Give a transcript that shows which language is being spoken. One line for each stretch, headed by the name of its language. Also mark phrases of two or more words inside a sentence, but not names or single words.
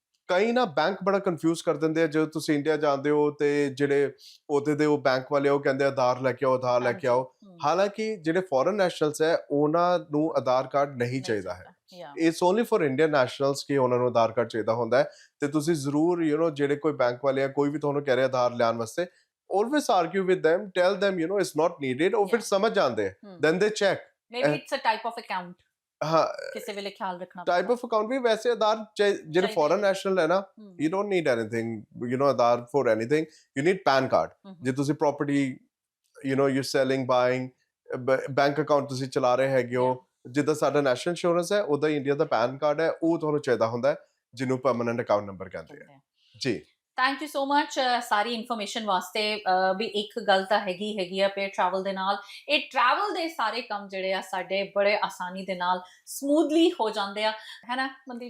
Punjabi: ਕਈ ਨਾ ਬੈਂਕ ਬੜਾ ਕਨਫਿਊਜ਼ ਕਰ ਦਿੰਦੇ ਆ ਜਦੋਂ ਤੁਸੀਂ ਇੰਡੀਆ ਜਾਂਦੇ ਹੋ ਤੇ ਜਿਹੜੇ ਉਹਦੇ ਦੇ ਉਹ ਬੈਂਕ ਵਾਲੇ ਉਹ ਕਹਿੰਦੇ ਆਧਾਰ ਲੈ ਕੇ ਆਓ ਆਧਾਰ ਲੈ ਕੇ ਹਾਂਜੀ ਆਓ ਹਾਲਾਂਕਿ ਜਿਹੜੇ
English: foreign nationals
Punjabi: ਹੈ ਉਹਨਾਂ ਨੂੰ ਆਧਾਰ ਕਾਰਡ ਨਹੀਂ ਚਾਹੀਦਾ ਹੈ
English: it's only for Indian nationals
Punjabi: ਕਿ ਉਹਨਾਂ ਨੂੰ ਆਧਾਰ ਕਾਰਡ ਚਾਹੀਦਾ ਹੁੰਦਾ ਹੈ ਤੇ ਤੁਸੀਂ ਜ਼ਰੂਰ ਜਿਹੜੇ ਕੋਈ ਬੈਂਕ ਵਾਲੇ ਆ ਕੋਈ ਵੀ ਤੁਹਾਨੂੰ ਕਹਿ ਰਿਹਾ ਆਧਾਰ ਲਿਆਉਣ ਵਾਸਤੇ
English: always argue with them tell them it's not needed
Punjabi: ਉਹ ਫਿਰ ਸਮਝ ਜਾਂਦੇ
English: then they check maybe it's a type of account
Punjabi: ਹਾਂ ਕਿਸੇ ਵੇਲੇ ਖਿਆਲ ਰੱਖਣਾ
English: type of account
Punjabi: ਵੀ ਵੈਸੇ ਆਧਾਰ ਜਿਹੜੇ
English: foreign national
Punjabi: ਹੈ ਨਾ
English: you don't need anything
Punjabi: ਆਧਾਰ
English: for anything you need PAN card
Punjabi: ਜੇ ਤੁਸੀਂ ਪ੍ਰਾਪਰਟੀ
English: you're selling buying bank account
Punjabi: ਤੁਸੀਂ ਚਲਾ ਰਹੇ ਹੈਗੇ ਹੋ ਜਿੱਦਾਂ ਸਾਡਾ
English: national insurance
Punjabi: ਹੈ ਉਹਦਾ ਇੰਡੀਆ ਦਾ
English: PAN card
Punjabi: ਹੈ ਉਹ ਤੁਹਾਨੂੰ ਚਾਹੀਦਾ ਹੁੰਦਾ ਹੈ ਜਿਹਨੂੰ
English: permanent account number
Punjabi: ਕਹਿੰਦੇ ਆ ਜੀ
English: thank you so much
Punjabi: ਸਾਰੀ ਇਨਫੋਰਮੇਸ਼ਨ ਵਾਸਤੇ ਵੀ ਇੱਕ ਗੱਲ ਤਾਂ ਹੈਗੀ ਆ ਪੇ ਟਰੈਵਲ ਦੇ ਨਾਲ ਇਹ ਟਰੈਵਲ ਦੇ ਸਾਰੇ ਕੰਮ ਜਿਹੜੇ ਆ ਸਾਡੇ ਬੜੇ ਆਸਾਨੀ ਦੇ ਨਾਲ ਸਮੂਥਲੀ ਹੋ ਜਾਂਦੇ ਆ ਹੈ ਨਾ ਮਨਦੀਪ